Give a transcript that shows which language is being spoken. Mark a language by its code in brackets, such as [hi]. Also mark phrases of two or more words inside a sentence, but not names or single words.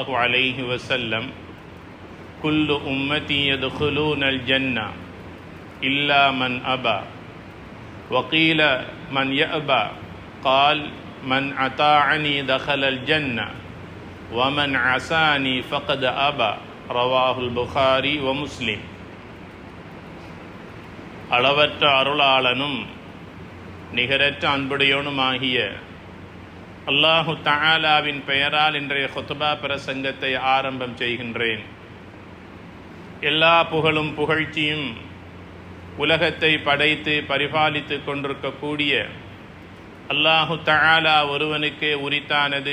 [ar] عليه وسلم كل أمتي يدخلون الجنة إلا من أبى وقيل من يأبى قال من أطاعني دخل الجنة ومن عصاني فقد أبى رواه البخاري ومسلم [ta] அளவற்ற அருளாளனும் நிகரற்ற அன்புடையோனுமாகிய அல்லாஹு தஆலாவின் பெயரால் இன்றைய குத்பா பிரசங்கத்தை ஆரம்பம் செய்கின்றேன். எல்லா புகழும் புகழ்ச்சியும் உலகத்தை படைத்து பரிபாலித்து கொண்டிருக்கக்கூடிய அல்லாஹு தஆலா ஒருவனுக்கே உரித்தானது.